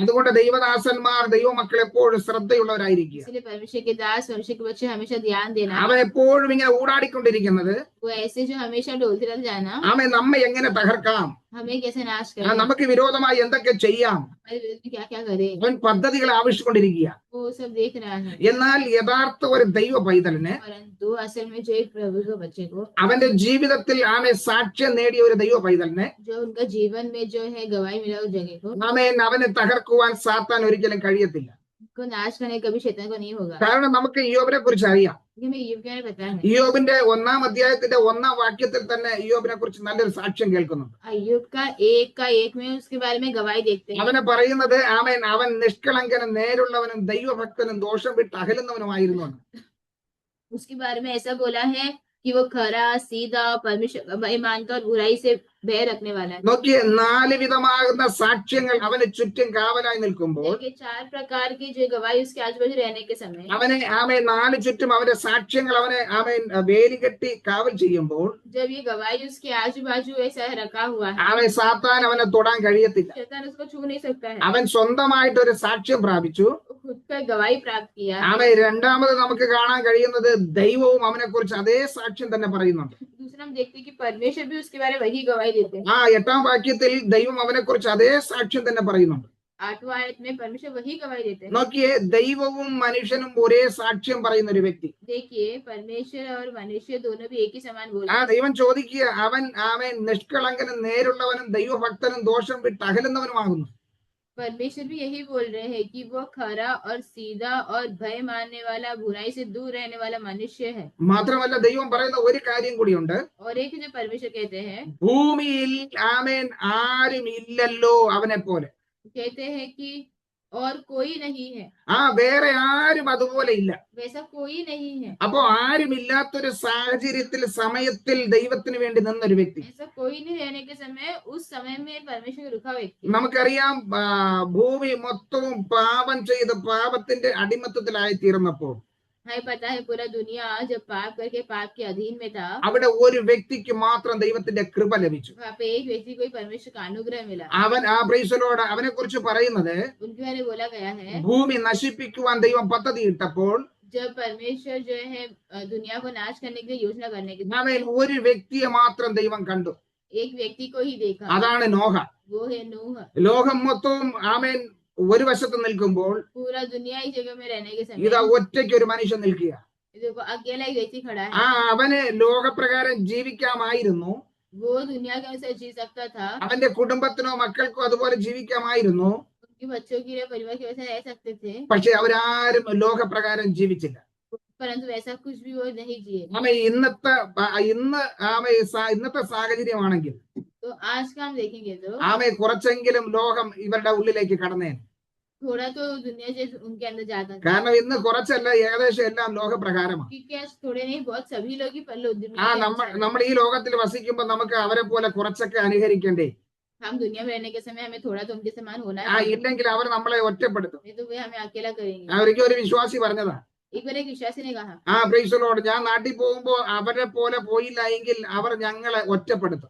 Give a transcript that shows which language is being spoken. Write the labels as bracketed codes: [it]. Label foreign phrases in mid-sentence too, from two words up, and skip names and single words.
[ml] അതുകൊണ്ട് ദൈവദാസന്മാർ ദൈവമക്കൾ എപ്പോഴും ശ്രദ്ധയുള്ളവരായിരിക്കുക. [hi] इसलिए परमेश्वर के दास परमेश्वर के बच्चे हमेशा ध्यान देना. [ml] അവൻ എപ്പോഴും ഇങ്ങനെ ഊടാടിക്കൊണ്ടിരിക്കുന്നത് [hi] वो ऐसे जो हमेशा डोलते रहते जाना, [ml] അവൻ നമ്മെ എങ്ങനെ തകർക്കാം, [hi] हमें कैसे नाश करें, [ml] നമുക്ക് വിരോധമായി എന്തൊക്കെ ചെയ്യാം, [hi] हमारे विरुद्ध क्या क्या करे, [ml] അവൻ പദ്ധതികൾ ആവിഷ്കൊണ്ടിരിക്കുക. [hi] वो सब देख रहा है. [ml] എന്നാൽ യഥാർത്ഥ ഒരു ദൈവ പൈതലിന് [hi] परंतु असल में जो एक प्रभु के बच्चे को, [ml] അവന്റെ ജീവിതത്തിൽ ആമെ സാക്ഷ്യം നേടിയ ഒരു ദൈവ പൈതലിന് [hi] जो उनका जीवन में जो है गवाही मिला उस जगह को, [ml] അവനെ തകർക്കുവാൻ സാത്താൻ ഒരിക്കലും കഴിയത്തില്ല. [hi] को नाश करने कभी शैतान को नहीं होगा. [ml] കാരണം നമുക്ക് ഇയ്യോബിനെ കുറിച്ച് അറിയാം. [hi] ये मैं यूब के बारे में पता है. [ml] ഇയ്യോബിന്റെ 1-ാം അധ്യായത്തിന്റെ 1-ാം വാക്യത്തിൽ തന്നെ ഇയ്യോബിനെ കുറിച്ച് നല്ലൊരു സാക്ഷ്യം കേൾക്കുന്നുണ്ട്. [hi] अय्यूब का एक में उसके बारे में गवाही देखते हैं. [ml] അവനെ പറയുന്നത് അവൻ നിഷ്കളങ്കനും നേരുള്ളവനും ദൈവഭക്തനും ദോഷം വിട്ട് അകലുന്നവനുമായിരുന്നു. [hi] उसके बारे में ऐसा बोला है कि वो खरा सीधा परमेश्वर का भय मानता और बुराई से भय रखने वाला है. [ml] നോക്കിയേ, 4 വിധമാകുന്ന സാക്ഷ്യങ്ങൾ അവന് ചുറ്റും കാവലായി നിൽക്കുമ്പോൾ [hi] देखिए 4 प्रकार की जो गवाही उसके आजू बाजू रहने के समय, [ml] അവനെ 4 ചുറ്റും അവന്റെ സാക്ഷ്യങ്ങൾ അവനെ വേലി കെട്ടി കാവൽ ചെയ്യുമ്പോൾ [hi] जब ये गवाही उसके आजू बाजू ऐसा रखा हुआ है, [ml] അവൻ സാത്താൻ അവനെ തൊടാൻ കഴിയത്തില്ല. [hi] शैतान उसको छू नहीं सकता है. [ml] അവൻ സ്വന്തമായിട്ട് ഒരു സാക്ഷ്യം പ്രാപിച്ചു. [hi] वो खुद का गवाही प्राप्त किया. [ml] രണ്ടാമത് നമുക്ക് കാണാൻ കഴിയുന്നത് ദൈവവും അവനെ കുറിച്ച് അതേ സാക്ഷ്യം തന്നെ പറയുന്നുണ്ട്. [hi] दूसरा हम देखते हैं कि परमेश्वर भी उसके बारे में वही गवाही देते हैं. [ml] 8-ാം വാക്യത്തിൽ ദൈവം അവനെ കുറിച്ച് അതേ സാക്ഷ്യം തന്നെ പറയുന്നുണ്ട്. [hi] 8वां आयत में परमेश्वर वही गवाही देते हैं. [ml] നോക്കിയേ, ദൈവവും മനുഷ്യനും ഒരേ സാക്ഷ്യം പറയുന്ന ഒരു വ്യക്തി. [hi] देखिए परमेश्वर और मनुष्य दोनों भी एक ही समान बोल रहे ആ हैं. [ml] ദൈവം ചോദിക്കുക, അവൻ നിഷ്കളങ്കനും നേരുള്ളവനും ദൈവഭക്തനും ദോഷം വിട്ട് അകലുന്നവനുമാകുന്നു. [hi] परमेश्वर भी यही बोल रहे हैं कि वो खरा और सीधा और भय मानने वाला, बुराई से दूर रहने वाला मनुष्य है. [ml] മാത്രമല്ല ദൈവം പറയുന്ന ഒരു കാര്യം കൂടിയുണ്ട്. [hi] और एक जो परमेश्वर कहते हैं, [ml] ഭൂമിയിൽ ആരും ഇല്ലല്ലോ അവനെ പോലെ. [hi] कहते हैं कि और कोई नहीं है, [ml] വേറെ ആരും അതുപോലെ ഇല്ല. [hi] वैसा कोई नहीं है. [ml] അപ്പോ ആരുമില്ലാത്തൊരു സാഹചര്യത്തിൽ സമയത്തിൽ ദൈവത്തിന് വേണ്ടി നിന്നൊരു വ്യക്തി. [hi] ऐसा कोई नहीं रहने के समय, उस समय में परमेश्वर का रुका व्यक्ति. [ml] നമുക്കറിയാം, ഭൂമി മൊത്തവും പാപം ചെയ്ത് പാപത്തിന്റെ അടിമത്തത്തിലായി തീർന്നപ്പോൾ [hi] हमें पता है पूरा दुनिया जब पाप करके पाप के अधीन में था, [ml] അവിടെ ഒരു വ്യക്തിക്ക് മാത്രം ദൈവത്തിന്റെ കൃപ ലഭിച്ചു. [hi] वहाँ पे एक व्यक्ति को ही परमेश्वर का अनुग्रह मिला. [ml] അവൻ പ്രൈസലോട് അവനെ കുറിച്ച് പറയുന്നത്, [hi] उनके बारे में बोला गया है, [ml] ഭൂമി നശിപ്പിക്കുവാൻ ദൈവം പദ്ധതി ഇട്ടപ്പോൾ [hi] जब परमेश्वर जो है दुनिया को नाश करने के लिए योजना करने के लिए, [ml] അവൻ ഒരു വ്യക്തിയെ മാത്രം ദൈവം കണ്ടു. [hi] एक व्यक्ति को ही देखा. [ml] അതാണ് നോഹ. [hi] वो है नूह. [ml] ലോകം മൊത്തവും ഒരു വശത്ത് നിൽക്കുമ്പോൾ [hi] पूरा दुनिया एक जगह में रहने के समय, [ml] ഇതാ ഒറ്റയ്ക്ക് ഒരു മനുഷ്യൻ നിൽക്കുക. [hi] देखो अकेला एक व्यक्ति खड़ा है. [ml] അവന് ലോകപ്രകാരം ജീവിക്കാമായിരുന്നു. [hi] वो दुनिया के अनुसार जी सकता था. [ml] അവന്റെ കുടുംബത്തിനോ മക്കൾക്കോ അതുപോലെ ജീവിക്കാമായിരുന്നു. [hi] उनके बच्चों के लिए, परिवार की वजह से रह सकते थे, [ml] പക്ഷെ അവരാരും ലോകപ്രകാരം ജീവിച്ചില്ല. [hi] परंतु वैसा कुछ भी वो नहीं जिए. [ml] ഇന്നത്തെ സാഹചര്യമാണെങ്കിൽ [hi] तो आज का हम देखेंगे तो [ml] കുറച്ചെങ്കിലും ലോകം ഇവരുടെ ഉള്ളിലേക്ക് കടന്നേ. [hi] थोड़ा तो दुनिया जो उनके अंदर जाता था, [ml] കാരണം ഇന്ന് കുറച്ചല്ല, ഏകദേശം എല്ലാം ലോകപ്രകാരമാണ്. [hi] क्योंकि आज थोड़े नहीं बहुत सभी लोग ही [ml] നമ്മൾ ഈ ലോകത്തിൽ വസിക്കുമ്പോൾ നമുക്ക് അവരെ പോലെ കുറച്ചൊക്കെ അനുകരിക്കണ്ടേ? [hi] हम दुनिया में रहने के समय हमें थोड़ा तो उनके समान होना है, [ml] ഇല്ലെങ്കിൽ അവർ നമ്മളെ ഒറ്റപ്പെടുത്തും. [hi] नहीं तो वे हमें अकेला करेंगे. [ml] അവർക്ക് ഒരു വിശ്വാസി പറഞ്ഞതാ, [hi] एक बार एक विश्वासी ने कहा, [en] praise the Lord, [ml] ഞാൻ നാട്ടിൽ പോകുമ്പോ അവരെ പോലെ പോയില്ല എങ്കിൽ അവർ ഞങ്ങളെ ഒറ്റപ്പെടുത്തും.